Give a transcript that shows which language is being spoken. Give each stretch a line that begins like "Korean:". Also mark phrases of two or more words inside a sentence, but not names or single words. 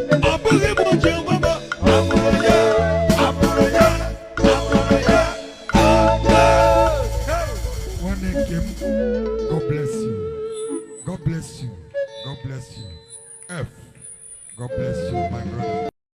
Igbo: Ọ bụghị m ụjọ nwe m o. Amara ya, amara ya, amara ya. Nwanne nke m,
English: God bless you. God bless you. God bless you. F, God bless you, my brother.